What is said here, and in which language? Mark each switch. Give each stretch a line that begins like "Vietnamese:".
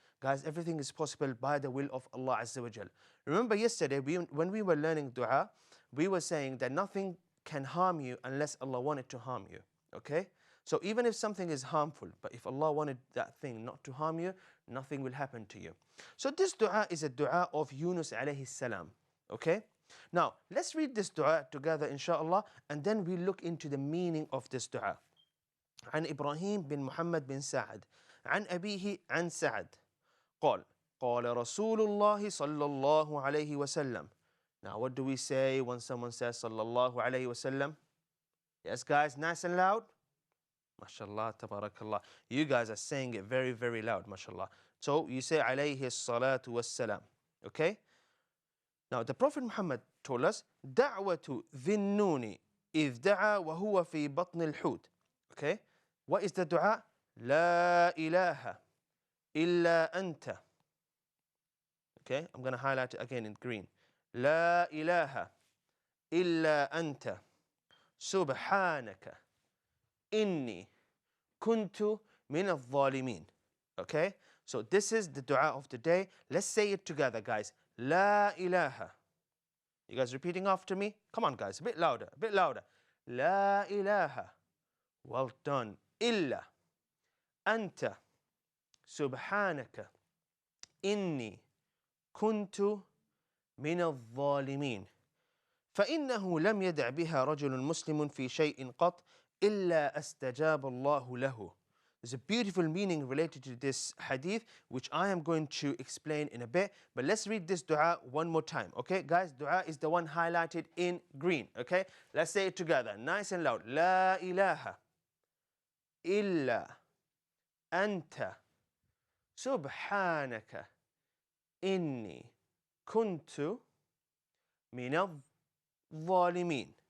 English: Guys, everything is possible by the will of Allah Azza wa Jal. Remember yesterday, when we were learning dua, we were saying that nothing can harm you unless Allah wanted to harm you. Okay? So even if something is harmful, but if Allah wanted that thing not to harm you, nothing will happen to you. So this dua is a dua of Yunus alayhi salam. Okay? Now, let's read this dua together, inshallah, and then we look into the meaning of this dua.
Arabic: عن إبراهيم بن محمد بن سعد عن أبيه عن سعد قال رسول الله صلى الله عليه وسلم.
English: Now, what do we say when someone says
Arabic: صلى الله عليه وسلم?
English: Yes, guys, nice and loud. MashaAllah, tabarakallah. You guys are saying it very, very loud, mashallah. So you say
Arabic: عليه الصلاة والسلام.
English: Okay? Now, the Prophet Muhammad told us
Arabic: دعوة ذي النون إذ دعا وهو في بطن الحوت.
English: Okay? What is the dua?
Arabic: لا إله إلا أنت.
English: Okay? I'm going to highlight it again in green.
Arabic: لا إله إلا أنت سبحانك إني كنت من الظالمين.
English: Okay? So this is the dua of the day. Let's say it together, guys.
Arabic: لا إله.
English: You guys repeating after me? Come on, guys. A bit louder. A bit louder.
Arabic: لا إله.
English: Well done.
Arabic: إلا أنت سبحانك إني كنت من الظالمين فإنه لم يدع بها رجل مسلم في شيء قط إلا استجاب الله له.
English: There's a beautiful meaning related to this hadith, which I am going to explain in a bit. But let's read this dua one more time. Okay, guys, dua is the one highlighted in green. Okay, let's say it together, nice and loud.
Arabic: La ilaha illa anta subhanaka inni kuntu min al-zalimin.